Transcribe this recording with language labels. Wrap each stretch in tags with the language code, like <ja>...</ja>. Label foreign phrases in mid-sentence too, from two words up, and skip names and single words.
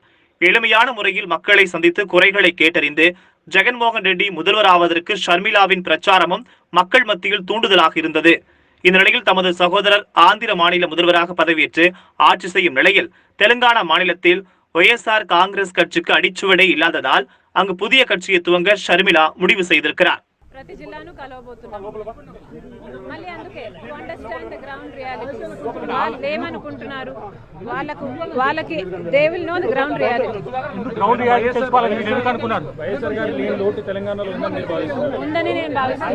<ta>எளிமையான முறையில் மக்களை சந்தித்து குறைகளை கேட்டறிந்து ஜெகன்மோகன் ரெட்டி முதல்வர் ஆவதற்கு ஷர்மிளாவின் பிரச்சாரமும் மக்கள் மத்தியில் தூண்டுதலாக இருந்தது. இந்த நிலையில் தமது சகோதரர் ஆந்திர மாநில முதல்வராக பதவியேற்று ஆட்சி செய்யும் நிலையில் தெலுங்கானா மாநிலத்தில் ஒய்எஸ்ஆர் காங்கிரஸ் கட்சிக்கு அடிச்சுவடே இல்லாததால் அங்கு புதிய கட்சியை துவங்க ஷர்மிளா முடிவு செய்திருக்கிறார்.</ta> <te>ప్రతి జిల్లాను కలవబోతున్నాం. మళ్ళీ అందుకే</te> <en>to understand the ground reality.</en> <te>వాళ్ళు ఏమనుకుంటున్నారు, వాళ్ళకి</te> <en>they will know the ground reality. ground reality</en> <te>తెలుసుకోవాలని మీరు ఎందుకు అనుకున్నారు? వైఎస్ఆర్ గారి లేని లోటు తెలంగాణలో ఉందని నేను భావిస్తున్నాను.</te>